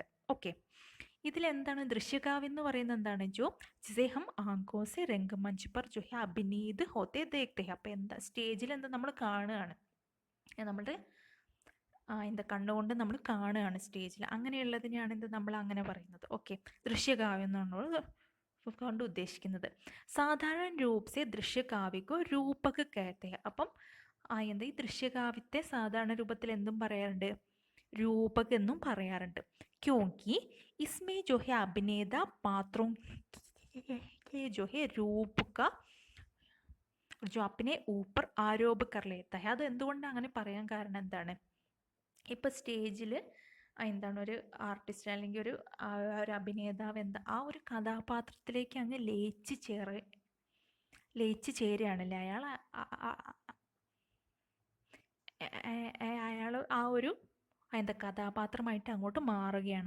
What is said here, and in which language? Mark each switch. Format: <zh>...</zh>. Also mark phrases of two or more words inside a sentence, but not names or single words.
<ml>ഓക്കെ, ഇതിലെന്താണ് ദൃശ്യകാവ്യം എന്ന് പറയുന്നത്? എന്താണ്</ml> <hi>जो जिसे हम आँखों से रंगमंच पर जो है अभिनीत होते देखते हैं.</hi> <ml>അപ്പോൾ എന്താ സ്റ്റേജിൽ എന്താ നമ്മൾ കാണുകയാണ്, നമ്മളുടെ എന്താ കണ്ണുകൊണ്ട് നമ്മൾ കാണുകയാണ് സ്റ്റേജിൽ. അങ്ങനെയുള്ളതിനെയാണ് ഇത് നമ്മൾ അങ്ങനെ പറയുന്നത്. ഓക്കെ, ദൃശ്യകാവ്യം എന്നുള്ളത് കൊണ്ട് ഉദ്ദേശിക്കുന്നത്.</ml> <hi>साधारण रूप से दृश्यकाव्य को रूपक कहते हैं.</hi> <ml>അപ്പം എന്താ ഈ ദൃശ്യകാവ്യത്തെ സാധാരണ രൂപത്തിൽ എന്തും പറയാറുണ്ട്, രൂപക് എന്നും പറയാറുണ്ട്.</ml> <hi>क्योंकि इसमें जो है अभिनेता पात्रों के जो है रूप का जो अपने ऊपर आरोप कर लेता है.</hi> <ml>അത് എന്തുകൊണ്ടാണ് അങ്ങനെ പറയാൻ കാരണം എന്താണ്, ഇപ്പം സ്റ്റേജിൽ എന്താണ് ഒരു ആർട്ടിസ്റ്റ് അല്ലെങ്കിൽ ഒരു അഭിനേതാവ് എന്താ ആ ഒരു കഥാപാത്രത്തിലേക്ക് അങ്ങ് ലയിച്ച് ചേരുകയാണല്ലേ അയാൾ. അയാൾ ആ ഒരു എന്താ കഥാപാത്രമായിട്ട് അങ്ങോട്ട് മാറുകയാണ്.</ml>